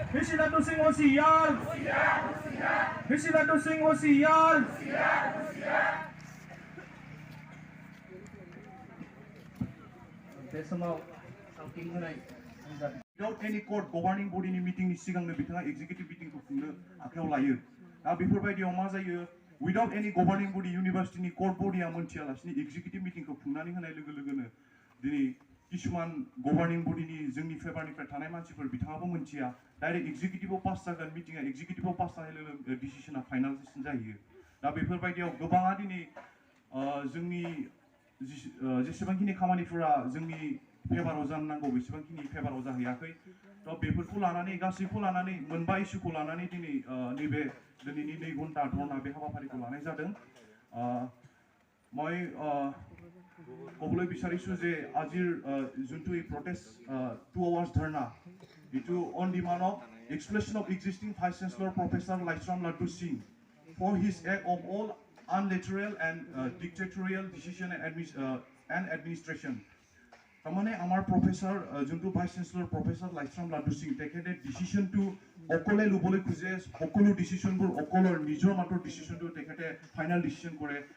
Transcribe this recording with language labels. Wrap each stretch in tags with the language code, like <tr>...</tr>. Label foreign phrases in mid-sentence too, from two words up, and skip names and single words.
<brx>Visi Laddoo Singh होशियार Visi Laddoo Singh होशियार बे समाव साउटिं होनाय</brx> <en>Without any court governing body</en> <brx>ni meeting ni sigangno bitanga</brx> <en>executive meeting</en> <brx>ko khungno akhyaw layo da beforbaidiyao ma jayo</brx> <en>without any governing body university</en> <brx>ni</brx> <en>court body</en> <brx>a monthiyalasini</brx> <en>executive meeting</en> <brx>ko khungnani honai logo logono dini kisuman governing body ni जोंनि फेभार निफ्राय थानाय मानसिफोर बिथाङाबो मोनथिया</brx> <en>direct executive pass</en> <brx>जागोन मिटिंग</brx> <en>executive pass</en> <brx>जानाय लोगो डिसिजनआ</brx> <en>final decision</en> <brx>जायो दा बेफोरबायदियाव गोबाङा दिनै जोंनि जेसेबांखिनि खामानिफोरा जोंनि फेभाराव जानो नांगौ बेसेबांखिनि फेभाराव जाहैयाखै दा बेफोरखौ लानानै गासैखौ लानानै मोनबा इस्युखौ लानानै दिनै नैबे दिनैनि 2 घन्टा धरना बे हाबाफारिखौ लानाय जादों</brx> <as>মই ক'বলৈ বিচাৰিছো যে আজিৰ যোনটো এই</as> <en>protest 2 hours</en> <as>ধৰ্ণা এইটো</as> <en>on demand of expression of existing vice chancellor professor Laishram Laddoo Singh for his act of all unilateral and dictatorial decision and administration</en> <as>তাৰমানে আমাৰ প্ৰফেছৰ যোনটো</as> <en>vice chancellor professor</en> <as>লাইছৰাম লাড্ডু সিং তেখেতে ডিচিশ্যনটো অকলে ল'বলৈ খোজে সকলো ডিচিশ্যনবোৰ অকলৰ নিজৰ মাত্ৰ ডিচিশ্যনটো তেখেতে</as> <en>final decision</en> <as>কৰে</as>